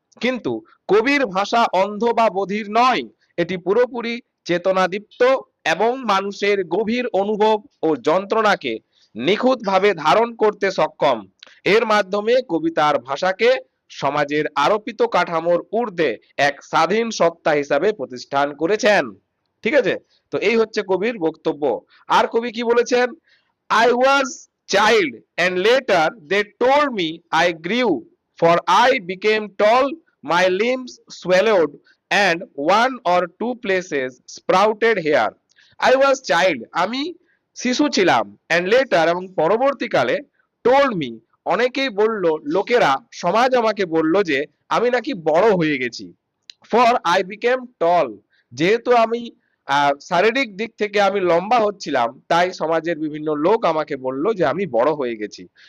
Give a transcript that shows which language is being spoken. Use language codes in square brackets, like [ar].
[bn] কিন্তু কবির ভাষা অন্ধ বা বধির নয়, এটি পুরোপুরি চেতনাদীপ্ত এবং মানুষের গভীর অনুভব ও যন্ত্রণাকে নিখুঁতভাবে ধারণ করতে সক্ষম। এর মাধ্যমে কবি তার ভাষাকে সমাজের আরোপিত কাঠামোর ঊর্ধ্বে এক স্বাধীন সত্তা হিসাবে প্রতিষ্ঠান করেছেন। ঠিক আছে? তো এই হচ্ছে কবির বক্তব্য। আর কবি কি বলেছেন, [en] I was child and later they told me I grew, for I became tall, my limbs swellowed, and one or two places sprouted hair. I was child, [bn] আমি শিশু ছিলাম, [en] and later [bn] এবং পরবর্তীকালে [en] told me, [bn] অনেকেই বলল, লোকেরা, সমাজ আমাকে বলল যে আমি নাকি বড় হয়ে গেছি। [en] for I became tall, [bn] যেহেতু আমি শারীরিক দিক থেকে আমি লম্বা হচ্ছিলাম, তাই সমাজের বিভিন্ন লোক আমাকে বলল যে আমি বড় হয়ে গেছি।